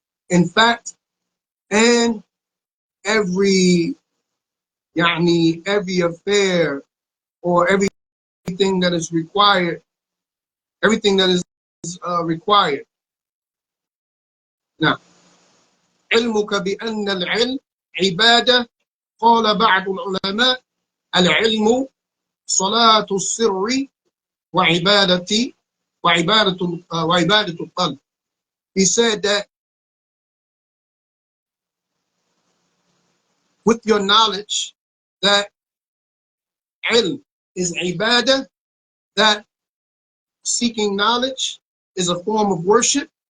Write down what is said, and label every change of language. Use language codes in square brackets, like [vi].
[en] In fact, and every affair or everything that is required, everything that is required. Now, [ar] علمك بأن العلم عبادة. قال بعض العلماء العلم صلاة السر وعبادة وعبادة القلب. [en] He said that with your knowledge that ilm is ibadah, that seeking knowledge is a form of worship.